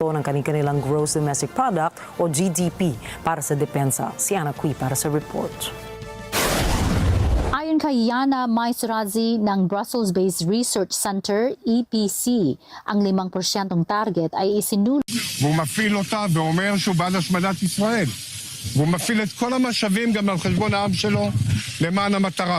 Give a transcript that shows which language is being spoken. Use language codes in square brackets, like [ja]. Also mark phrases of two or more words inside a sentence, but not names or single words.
[tl] ng kanilang [en] gross domestic product [tl] o GDP para sa depensa. Si Ana Cui para sa report. Ayon kay Yana Maisrazi ng Brussels-based Research Center, EPC, ang 5% target ay isinuli. [he] והוא מפעיל אותה ואומר שהוא בעד השמדת ישראל. והוא מפעיל את כל המשאבים גם על חשבון העם שלו למען המטרה.